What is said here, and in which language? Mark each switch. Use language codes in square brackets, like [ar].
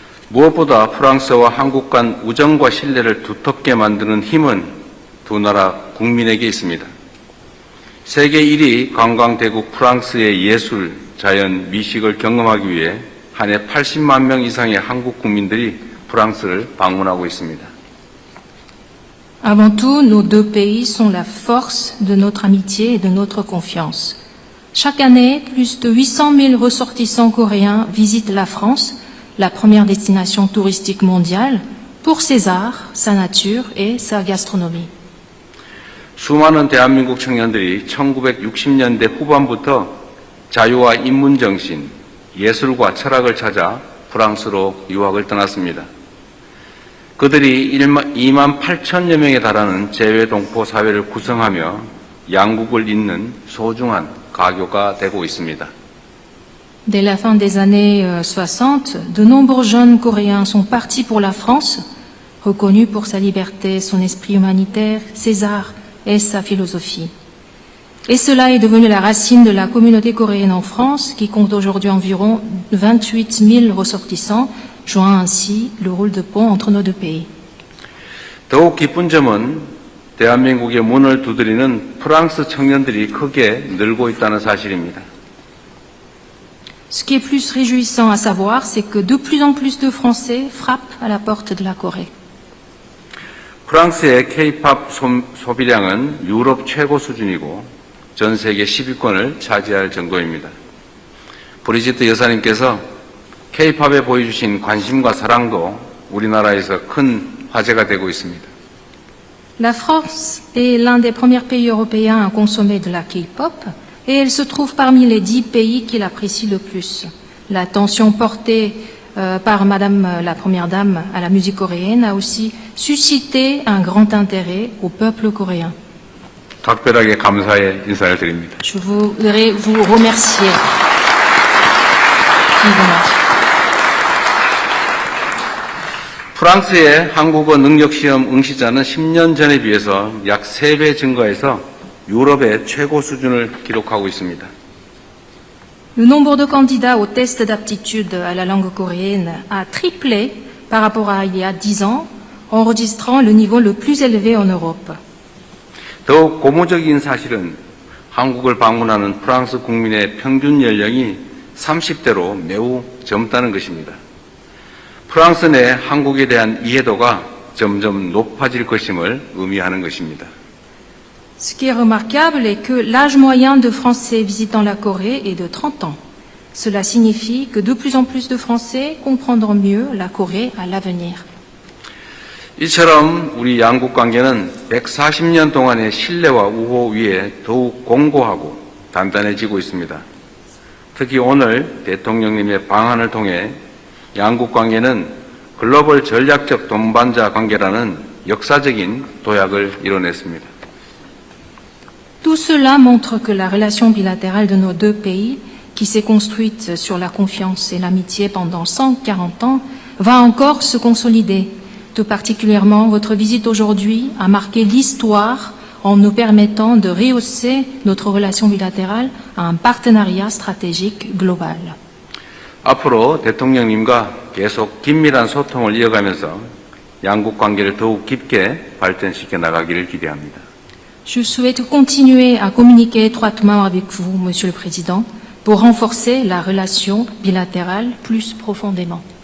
[ko] 무엇보다 프랑스와 한국 간 우정과 신뢰를 두텁게 만드는 힘은 두 나라 국민에게 있습니다. 세계 1위 관광대국 프랑스의 예술, 자연, 미식을 경험하기 위해 한 해 80만 명 이상의 한국 국민들이 프랑스를 방문하고 있습니다. [fr] Avant tout, nos deux pays sont la force de notre amitié et de notre confiance. Chaque année, plus de 800 000 ressortissants coréens visitent la France, la première destination touristique mondiale, pour ses arts, sa nature et sa gastronomie. [ko] 수많은 대한민국 청년들이 1960년대 후반부터 자유와 인문정신, 예술과 철학을 찾아 프랑스로 유학을 떠났습니다. 그들이 2만 8천여 명에 달하는 재외동포 사회를 구성하며 양국을 잇는 소중한 가교가 되고 있습니다. [fr] Dès la fin des années 60, de nombreux jeunes Coréens sont partis pour la France, reconnus pour sa liberté, son esprit humanitaire, ses arts et sa philosophie. Et cela est devenu la racine de la communauté coréenne en France, qui compte aujourd'hui environ 28 000 ressortissants, jouant ainsi le rôle de pont entre nos deux pays. [ko] 더욱 기쁜 점은 대한민국의 문을 두드리는 프랑스 청년들이 크게 늘고 있다는 사실입니다. [fr] Ce qui est plus réjouissant à savoir, c'est que de plus en plus de Français frappent à la porte de la Corée. [ko] 프랑스의 K-팝 소비량은 유럽 최고 수준이고 전 세계 10위권을 차지할 정도입니다. 브리지트 여사님께서 K-팝에 보여주신 관심과 사랑도 우리나라에서 큰 화제가 되고 있습니다. [fr] La France est l'un des premiers pays européens à consommer de la K-pop et elle se trouve parmi les 10 pays qui l'apprécient le plus. L'attention portée par Madame la Première Dame à la musique coréenne a aussi suscité un grand intérêt au peuple coréen. [ko] 각별하게 감사의 인사를 드립니다. [fr] Je voudrais vous remercier vivement. [ko] 프랑스의 한국어 능력시험 응시자는 10년 전에 비해서 약 3배 증가해서 유럽의 최고 수준을 기록하고 있습니다. [fr] Le nombre de candidats au test d'aptitude à la langue coréenne a triplé par rapport à il y a 10 ans, enregistrant le niveau le plus élevé en Europe. [ko] 더욱 고무적인 사실은 한국을 방문하는 프랑스 국민의 평균 연령이 30대로 매우 젊다는 것입니다. 프랑스 내 한국에 대한 이해도가 점점 높아질 것임을 의미하는 것입니다. [fr] Ce qui est remarquable est que l'âge moyen de Français visitant la Corée est de 30 ans. Cela signifie que de plus en plus de Français comprendront mieux la Corée à l'avenir. [ko] 이처럼 우리 양국 관계는 140년 동안의 신뢰와 우호 위에 더욱 공고하고 단단해지고 있습니다. 특히 오늘 대통령님의 방한을 통해 양국 관계는 글로벌 전략적 동반자 관계라는 역사적인 도약을 이뤄냈습니다. [fr] Tout cela montre que la relation bilatérale de nos deux pays, qui s'est construite sur la confiance et l'amitié pendant 140 ans, va encore se consolider. Tout particulièrement, votre visite aujourd'hui a marqué l'histoire en nous permettant de rehausser notre relation bilatérale à un partenariat stratégique global. [ko] 앞으로 대통령님과 계속 긴밀한 소통을 이어가면서 양국 관계를 더욱 깊게 발전시켜 나가기를 기대합니다. [fr] Je souhaite continuer à communiquer étroitement avec vous, Monsieur le Président, pour renforcer la relation bilatérale plus profondément.